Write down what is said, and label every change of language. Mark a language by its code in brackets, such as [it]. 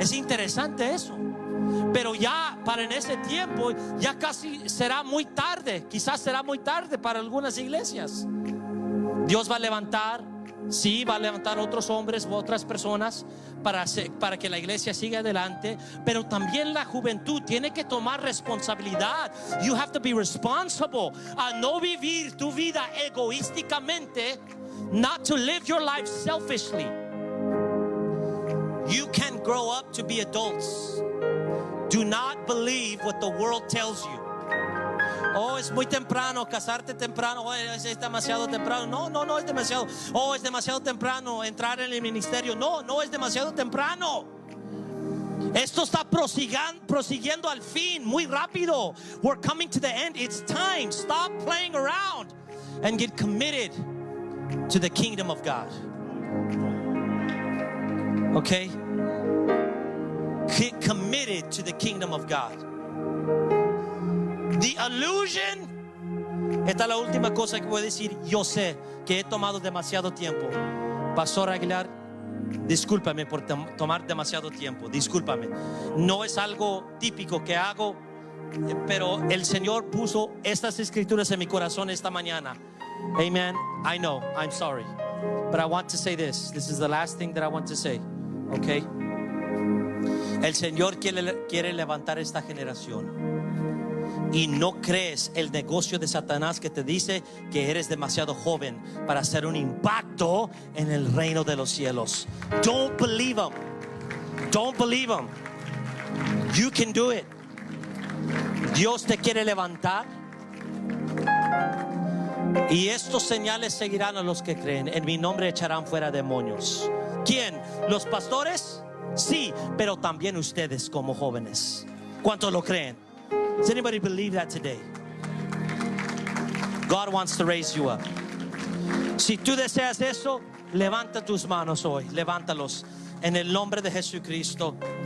[es] Es interesante eso. Pero ya para en ese tiempo ya casi será muy tarde. Quizás será muy tarde para algunas iglesias. Dios va a levantar, sí, va a levantar otros hombres u otras personas para que la iglesia siga adelante. Pero también la juventud tiene que tomar responsabilidad. [en] You have to be responsible. [es] A no vivir tu vida egoísticamente. [en] Not to live your life selfishly. You can grow up to be adults. Do not believe what the world tells you. [es] Oh, es muy temprano, casarte temprano. Oh, es demasiado temprano. No es demasiado. Oh, es demasiado temprano entrar en el ministerio. No es demasiado temprano. Esto está prosiguiendo al fin muy rápido. [en] We're coming to the end. It's time. Stop playing around and get committed to the kingdom of God. Okay? Get committed to the kingdom of God. The illusion. [es] Esta es la última cosa que voy a decir. Yo sé que he tomado demasiado tiempo. Pastor Aguilar, discúlpame por tomar demasiado tiempo. Discúlpame. No es algo típico que hago, pero el Señor puso estas escrituras en mi corazón esta mañana. [en] Amen. I know, I'm sorry, but I want to say this. This is the last thing that I want to say. Okay. [es] El Señor quiere levantar esta generación. y no crees el negocio de Satanás que te dice que eres demasiado joven para hacer un impacto en el reino de los cielos. [en] Don't believe him. Don't believe him. You can do it. [es] Dios te quiere levantar. Y estos señales seguirán a los que creen. En mi nombre echarán fuera demonios. ¿Quién? ¿Los pastores? Sí, pero también ustedes como jóvenes. ¿Cuántos lo creen? [en] Does anybody believe that today? God wants to raise you up. [es] Si tú deseas eso, levanta tus manos hoy. Levántalos en el nombre de Jesucristo.